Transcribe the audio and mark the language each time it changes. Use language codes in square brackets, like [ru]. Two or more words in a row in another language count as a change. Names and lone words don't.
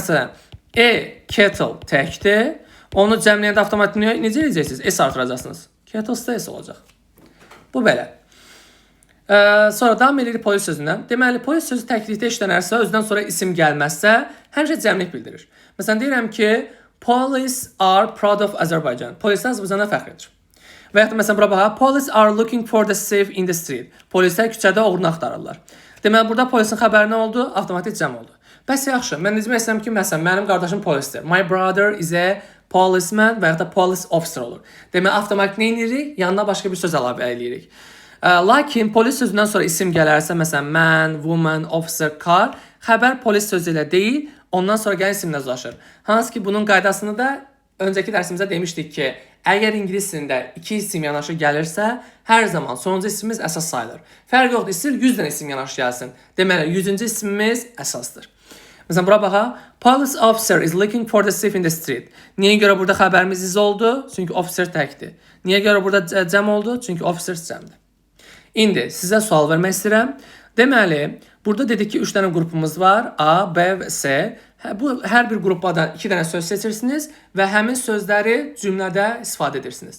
[az] Məsələn, kettle təkdir. Onu cəmləyəndə avtomatik necə edəcəksiniz? S artıracaqsınız. Kettle S olacaq. Bu belə. Sonra davam edirik polis sözündən. Deməli, polis sözü təklikdə işlənərsə, özdən sonra isim gəlməzsə, həmişə cəmlik bildirir. Məsələn, deyirəm ki, [en] police are proud of Azerbaijan. [az] Polislər Azərbaycana fəxr edir. Və yaxud da məsələn, bura baxa, [en] police are looking for the thief in the street. [az] Polislər küçədə oğrunu axtarırlar. Deməli, burada polisin xəbəri nə oldu? Avtomatik cəm oldu. Bəs yaxşı, mən necə məsələm ki, məsələn, mənim qardaşım polisdir. [en] My brother is a policeman [az] və yaxud da [en] police officer olur. [az] Deməli, avtomatik nə edirik? Yanına başqa bir söz əlavə edirik. Lakin polis sözündən sonra isim gələrsə, məsələn, [en] man, woman, officer, car, [az] xəbər polis sözü ilə deyil, ondan sonra gələn isimlə uzlaşır. Hansı ki, bunun qaydasını da öncəki dərsimizdə demişdik ki, əgər ingilis dilində iki isim yanaşı gəlirsə, hər zaman sonuncu ismimiz əsas sayılır. Fərq yoxdur, istəyir 100 dənə isim yanaşı gəlsin. Deməli, 100-cü ismimiz əsasdır. Məsələn, bura baxa, [en] police officer is looking for the thief in the street. [az] Niyə görə burada xəbərimiz iz oldu? Çünki officer təkdir. Niyə görə burada cəm oldu? Çünki officer cəmdir. İndi sizə sual vermək istəyirəm. Deməli, burada dedik ki, 3 dənə qrupumuz var. A, B və C. Bu hər bir qrupdan 2 dənə söz seçirsiniz və həmin sözləri cümlədə istifadə edirsiniz.